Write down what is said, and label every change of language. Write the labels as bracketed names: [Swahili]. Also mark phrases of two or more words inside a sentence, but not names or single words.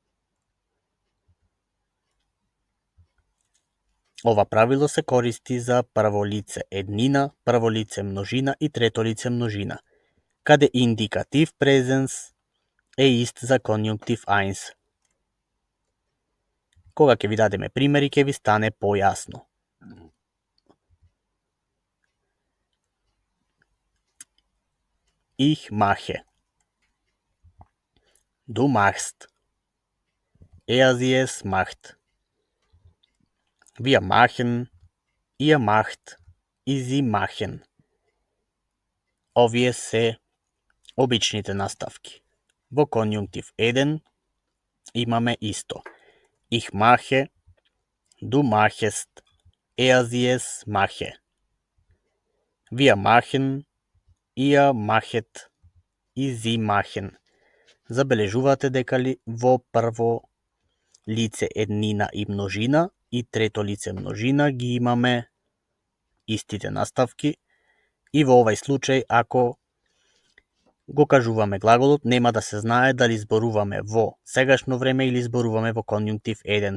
[Macedonian] Ова правило се користи за прво лице еднина, прво лице множина и трето лице множина, каде индикатив презенс е ист за конјунктив 1. Кога ќе ви дадеме примери, ќе ви стане појасно. [German] Ich mache. Du machst. Sie es macht. Wir machen. Ihr macht. И sie machen. [Macedonian] Овие се обичните наставки. Во конјунктив 1 имаме исто. [German] Ich mache. Du machest. Sie es mache. Wir machen. Ihr machet и sie machen. [Macedonian] Забележувате дека ли во прво лице еднина и множина и трето лице множина ги имаме истите наставки и во овај случај ако го кажуваме глаголот нема да се знае дали зборуваме во сегашно време или зборуваме во конјунктив 1.